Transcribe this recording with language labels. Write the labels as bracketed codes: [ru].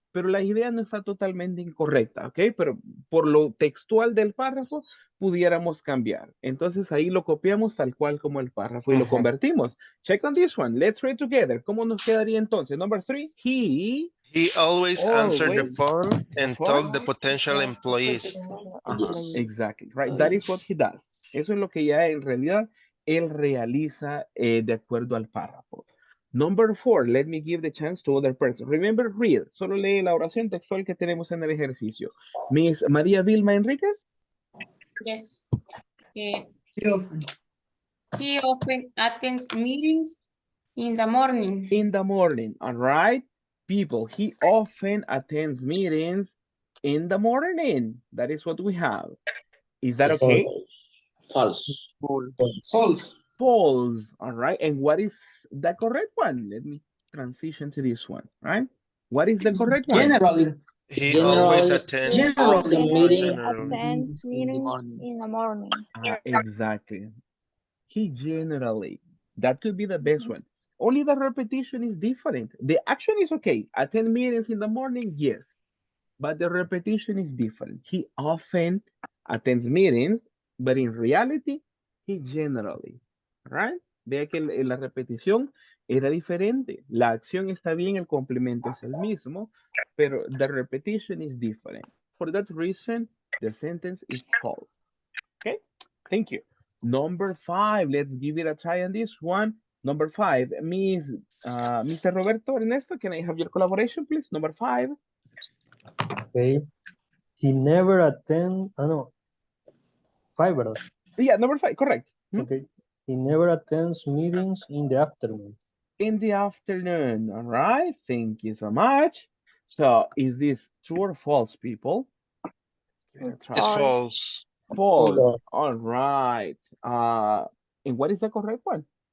[es] pero la idea no está totalmente incorrecta, ¿ok? Pero por lo textual del párrafo pudiéramos cambiar. Entonces ahí lo copiamos tal cual como el párrafo y lo convertimos. [en] Check on this one. Let's read together. [es] ¿Cómo nos quedaría entonces? [en] Number 3, He always answered the always phone and phone. told the potential employees. Exactly, right. That is what he does. [es] Eso es lo que ya en realidad él realiza de acuerdo al párrafo. [en] Number 4, let me give the chance to other person. Remember, read. [es] Solo lee la oración textual que tenemos en el ejercicio. [en] Miss María Vilma Enriquez. Yes. He often attends meetings in the morning. In the morning, all right. People, he often attends meetings in the morning. That is what we have. Is that okay? False. False. False, all right. And what is the correct one? Let me transition to this one, right? What is the correct one? Generally. He always attends the meeting Attends meetings in the morning. Exactly. He generally, that could be the best one. Only the repetition is different. The action is okay. Attend meetings in the morning, yes. But the repetition is different. He often attends meetings, but in reality, he generally, right? [es] Vea que la repetición era diferente. La acción está bien, el complemento es el mismo, pero [en] the repetition is different. For that reason, the sentence is false. Okay, thank you. Number 5, let's give it a try on this one. Number 5, Mr. Roberto Ernesto, can I have your collaboration, please? Number 5. Okay. He never attend, no, 5, [es] ¿verdad? [en] Yeah, number 5, correct. Okay. He never attends meetings in the afternoon. In the afternoon, all right. Thank you so much. So is this true or false, people? It's false. False. All right. And what is the correct one?